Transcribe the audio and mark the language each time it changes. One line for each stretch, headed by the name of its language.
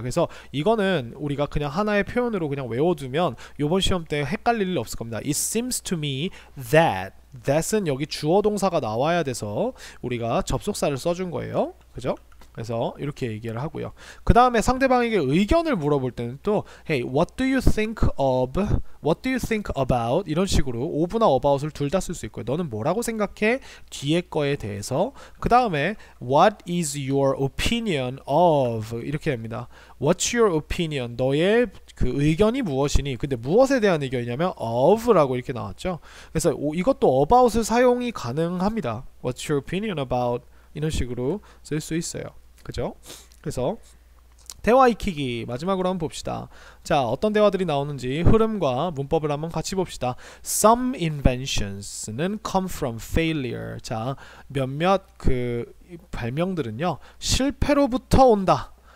Korean: 그래서 이거는 우리가 그냥 하나의 표현으로 그냥 외워두면 요번 시험 때 헷갈릴 일 없을 겁니다.
English: It seems to me that
Korean: 은 여기 주어 동사가 나와야 돼서 우리가 접속사를 써준 거예요. 그죠? 그래서 이렇게 얘기를 하고요. 그 다음에 상대방에게 의견을 물어볼 때는 또
English: Hey, what do you think of? What do you think about?
Korean: 이런 식으로 of나 about을 둘 다 쓸 수 있고요. 너는 뭐라고 생각해? 뒤에 거에 대해서. 그 다음에
English: What is your opinion of?
Korean: 이렇게 됩니다.
English: What's your opinion?
Korean: 너의 그 의견이 무엇이니? 근데 무엇에 대한 의견이냐면 of라고 이렇게 나왔죠. 그래서 이것도 about을 사용이 가능합니다.
English: What's your opinion about?
Korean: 이런 식으로 쓸 수 있어요. 그죠? 그래서 대화 익히기 마지막으로 한번 봅시다. 자, 어떤 대화들이 나오는지 흐름과 문법을 한번 같이 봅시다.
English: Some inventions는 come from failure.
Korean: 자, 몇몇 그 발명들은요 실패로부터 온다.